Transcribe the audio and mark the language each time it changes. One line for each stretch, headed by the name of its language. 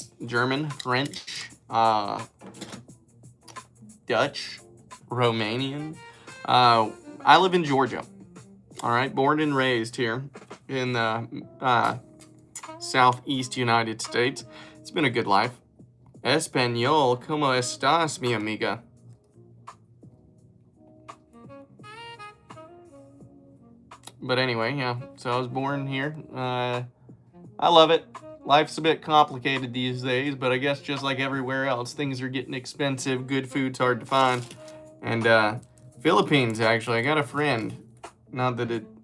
English: German, French, Dutch, Romanian. I live in Georgia. All right, born and raised here in the southeast United States. It's been a good life.
Spanish: Español, ¿cómo estás, mi amiga?
English: But anyway, yeah, so I was born here. I love it. Life's a bit complicated these days, but I guess just like everywhere else, things are getting expensive. Good food's hard to find. And Philippines, actually, I got a friend. Not that it...